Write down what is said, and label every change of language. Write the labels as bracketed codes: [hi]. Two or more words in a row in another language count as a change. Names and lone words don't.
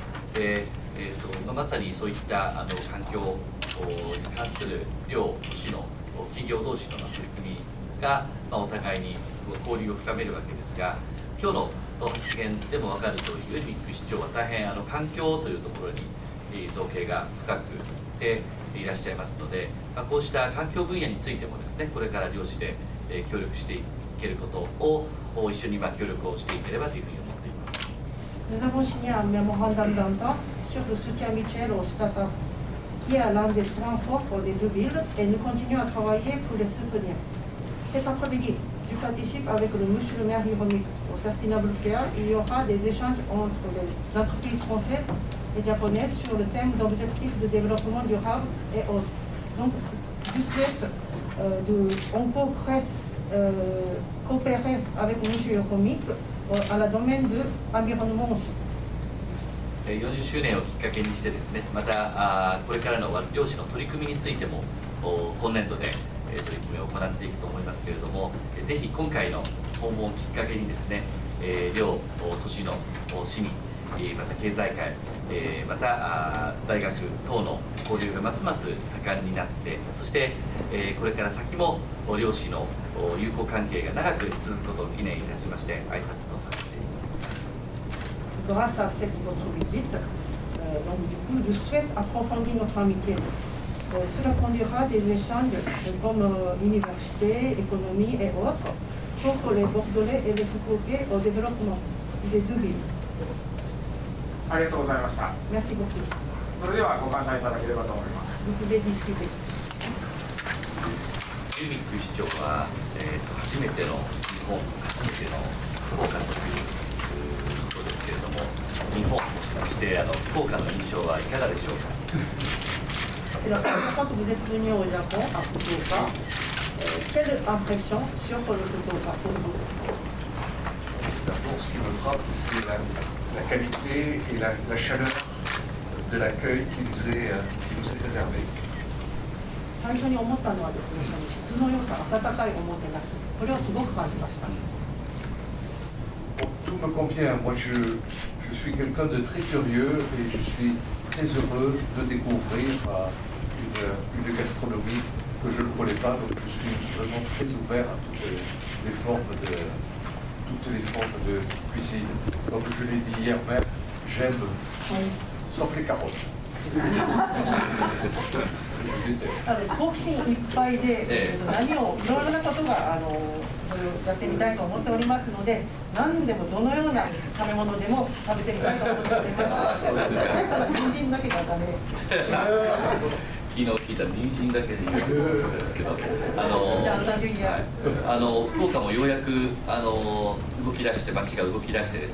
[ja] でまさにそういった環境に関する両市の企業同士の取り組みが、お互いに交流を深めるわけですが、今日の発言でも分かる通り、ユルミック市長は大変環境というところに造形が深くでいらっしゃいますので、こうした環境分野についてもですね、これから両市で協力していけることを一緒に協力をしていければというふうに思っています。 [fr] Nous avons signé un mémorandum d'entente sur le soutien mutuel aux startups Il y a l'un des points forts des deux villes et nous continuons à travailler pour les soutenir. Cet après-midi, je participe avec le monsieur le maire Hiromi au Sustainable Fair. Il y aura des échanges entre les entreprises françaises et japonaises sur le thème d'objectifs de développement durable et autres. Donc, je souhaite encore coopérer avec M. Hiromi à la domaine de l'environnement aussi. [ja] 40 周年をきっかけにしてですね、またこれからの漁師の取り組みについても今年度で取り組みを行っていくと思いますけれども、ぜひ今回の訪問をきっかけにですね、両都市の市民、また経済界、また大学等の交流がますます盛んになって、そしてこれから先も両市の友好関係が長く続くことを記念いたしまして挨拶とさせていただきます。 [fr] Grâce à cette votre visite, donc du coup, je souhaite approfondir notre amitié. Cela conduira des échanges comme université, économie et autres pour les Bordelais et les Fukuokais au développement des deux villes. [ja] ありがとうございました。 [fr] Merci beaucoup. [ja] それではご観覧いただければと思います。 [fr] Vous pouvez discuter. [ja] ユミック市長は、初めての日本、初めての福岡ということですけれども、日本、そして福岡の印象はいかがでしょうか。 [fr] C'est la première fois que vous êtes venu au Japon, à Fukuoka. Quelle impression sur le Fukuoka pour vous? D'abord, ce qui me frappe, c'est la qualité et la chaleur de l'accueil qui nous est réservé. [ja] 最初に思ったのはですね、質の良さ、温かいおもてなし、これをすごく感じました。 [fr] Tout me convient. Moi, je suis quelqu'un de très curieux et je suis très heureux de découvrir une gastronomie que je ne connais pas. Donc, je suis vraiment très ouvert à toutes les formes de cuisine. Comme je l'ai dit hier même, j'aime, sauf les carottes. Je déteste. [ja] 好奇心いっぱいで、いろいろなことがやってみたいと思っておりますので、何でもどのような食べ物でも食べてみたいと思っております。人参だけがダメ。昨日聞いた人参だけで言うんですけど、福岡もようやく動き出して、街が動き出して